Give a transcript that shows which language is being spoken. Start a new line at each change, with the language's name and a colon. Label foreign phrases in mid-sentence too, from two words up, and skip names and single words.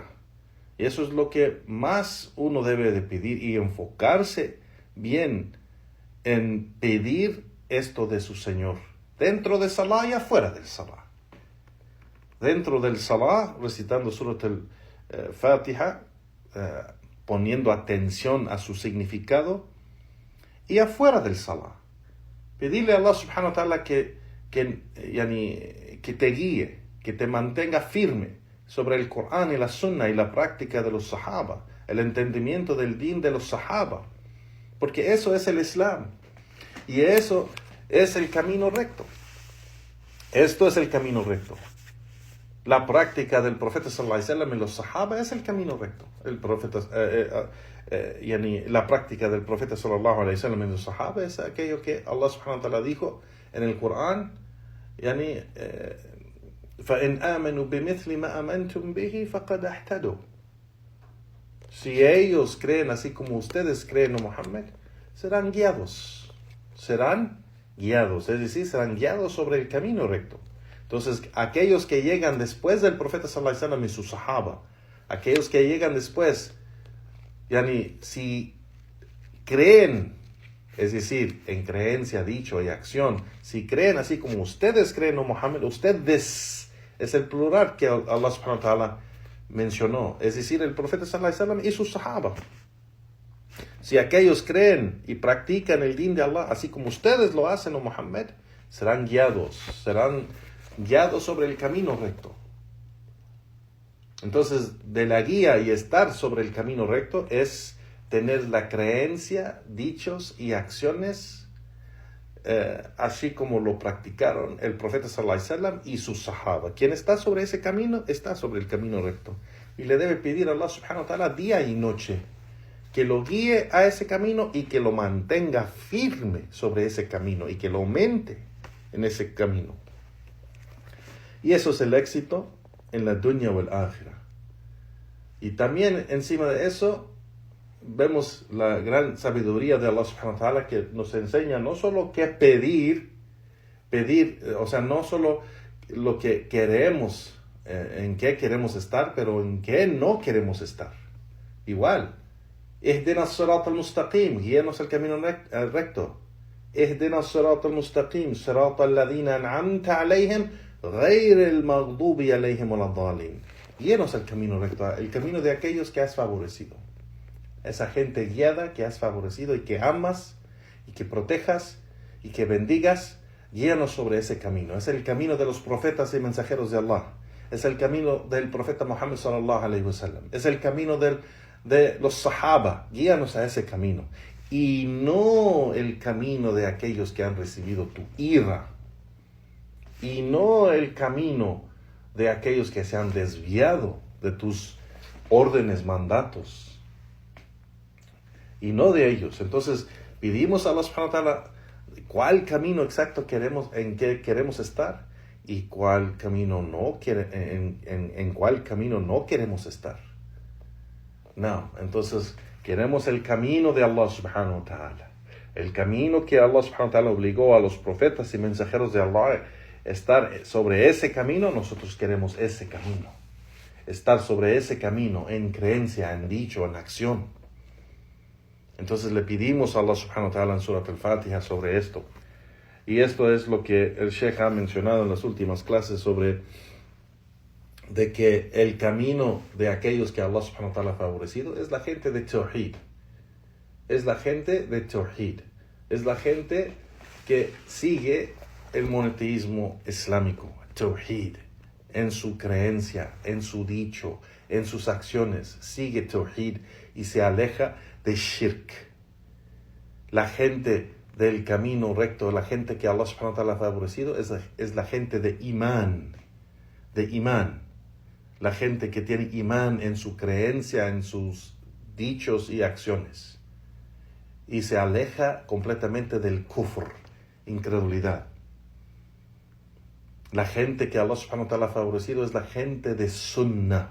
Spanish: Y eso es lo que más uno debe de pedir, y enfocarse bien en pedir esto de su Señor, dentro de Salah y afuera del Salah. Dentro del Salah, recitando Surat al-Fatiha, poniendo atención a su significado, y afuera del Salah. Pedirle a Allah
Arabic: سبحانه وتعالى
Spanish: que te guíe, que te mantenga firme sobre el Corán y la Sunna y la práctica de los Sahaba, el entendimiento del din de los Sahaba, porque eso es el Islam, y eso es el camino recto. Esto es el camino recto. La práctica del profeta
Arabic: صلى الله عليه وسلم
Spanish: y los Sahaba es el camino recto. La práctica del profeta
Arabic: صلى الله عليه وسلم
Spanish: y los Sahaba es aquello que Allah
Arabic: سبحانه وتعالى
Spanish: dijo en el Corán,
Arabic: فَإِنْ آمَنُوا بِمِثْلِ مَا أَمَنْتُمْ بِهِ فَقَدْ اهْتَدُوا.
Spanish: Si ellos creen así como ustedes creen en Muhammad, serán guiados. Serán guiados, es decir, serán guiados sobre el camino recto. Entonces, aquellos que llegan después del profeta
Arabic: صلى الله عليه وسلم
Spanish: y su sahaba, aquellos que llegan después, si creen, es decir, en creencia, dicho y acción, si creen así como ustedes creen en Muhammad, ustedes es el plural que Allah
Arabic: سبحانه وتعالى
Spanish: mencionó, es decir, el profeta
Arabic: صلى الله عليه وسلم
Spanish: y sus sahaba. Si aquellos creen y practican el din de Allah, así como ustedes lo hacen en Muhammad, serán guiados sobre el camino recto. Entonces, de la guía y estar sobre el camino recto es tener la creencia, dichos y acciones así como lo practicaron el profeta
Arabic: صلى الله عليه وسلم
Spanish: y sus sahaba. Quien está sobre ese camino, está sobre el camino recto. Y le debe pedir a Allah
Arabic: سبحانه وتعالى
Spanish: día y noche que lo guíe a ese camino y que lo mantenga firme sobre ese camino y que lo aumente en ese camino. Y eso es el éxito en la dunya o el ákhira. Y también encima de eso vemos la gran sabiduría de Allah
Arabic: سبحانه وتعالى,
Spanish: que nos enseña no solo qué pedir, o sea, no solo lo que queremos, en qué queremos estar, pero en qué no queremos estar. Igual,
Arabic: اهدنا الصراط المستقيم,
Spanish: guíanos al camino recto.
Arabic: اهدنا الصراط المستقيم صراط الذين أنعمت عليهم غير المغضوب عليهم ولا الضالين.
Spanish: Guíanos al camino recto, el camino de aquellos que has favorecido. Esa gente guiada que has favorecido y que amas y que protejas y que bendigas, guíanos sobre ese camino. Es el camino de los profetas y mensajeros de Allah. Es el camino del profeta Muhammad
Arabic: صلى الله عليه وسلم.
Spanish: Es el camino de los sahaba. Guíanos a ese camino. y no el camino de aquellos que han recibido tu ira, y no el camino de aquellos que se han desviado de tus órdenes, mandatos, y no de ellos. Entonces pedimos a Allah
Arabic: سبحانه وتعالى
Spanish: cuál camino exacto en que queremos estar y cuál camino en cuál camino no queremos estar. No, entonces queremos el camino de Allah
Arabic: سبحانه وتعالى,
Spanish: el camino que Allah
Arabic: سبحانه وتعالى
Spanish: obligó a los profetas y mensajeros de Allah estar sobre ese camino. Nosotros queremos ese camino, estar sobre ese camino en creencia, en dicho, en acción. Entonces le pedimos a Allah
Arabic: سبحانه وتعالى
Spanish: en Surat al-Fatiha sobre esto. Y esto es lo que el Sheikh ha mencionado en las últimas clases sobre de que el camino de aquellos que Allah
Arabic: سبحانه وتعالى
Spanish: ha favorecido es la gente de Tawhid. Es la gente de Tawhid. Es la gente que sigue el monoteísmo islámico, Tawhid, en su creencia, en su dicho, en sus acciones. Sigue Tawhid y se aleja de Shirk. La gente del camino recto, la gente que Allah
Arabic: سبحانه وتعالى
Spanish: ha favorecido es la gente de Imán. La gente que tiene imán en su creencia, en sus dichos y acciones. Y se aleja completamente del kufr, incredulidad. La gente que Allah
Arabic: سبحانه وتعالى
Spanish: ha favorecido es la gente de sunnah.